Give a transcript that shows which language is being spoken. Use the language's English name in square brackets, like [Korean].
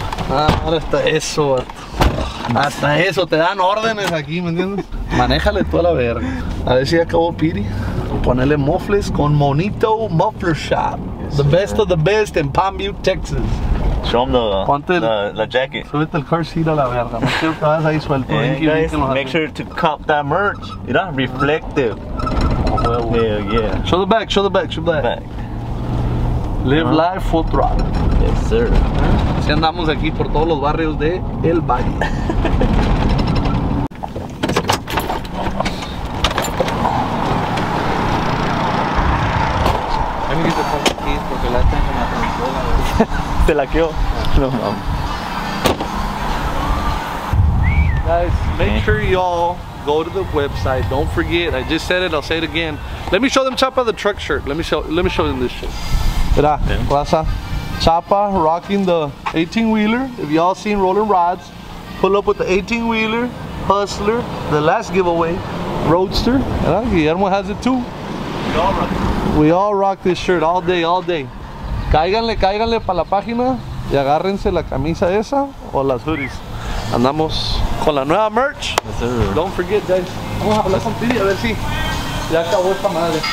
[Spanish] Ahora hasta eso, vato. Hasta eso, te dan órdenes aquí, ¿me entiendes? Manéjale tú a la verga. A ver si ya acabó Piri. Ponerle muffles con Monito Muffler Shop. [English] The best of the best in Palm Butte, Texas. Show them [Spanish] Ponte [English] the jacket. [Spanish] Súbete el car seat a la verga. No quiero que vayas ahí suelto. [English] And guys, make sure to cop that merch. You know, reflective. Hell yeah. Show the back, show the back, show the back. Back. Live life full throttle. Yes, sir. [Spanish] Así andamos aquí por todos los barrios de El Valle. Te la quedó. No, no. [English] Guys, make sure y'all go to the website. Don't forget, I just said it, I'll say it again. Let me show them Chapa the truck shirt. Let me show them this shit. [Spanish] Mira, raza. [English] Chapa rocking the 18-wheeler. If y'all seen Rolling Rods, pull up with the 18-wheeler, Hustler, the last giveaway, Roadster. Guillermo has it too. We all rock this shirt all day, all day. [Spanish] Cáiganle para la página y agárrense la camisa esa o las hoodies. Andamos con la nueva merch. [English] Yes, sir. Don't forget, guys. [Spanish] Vamos a hablar con Piri a ver si ya acabó esta madre.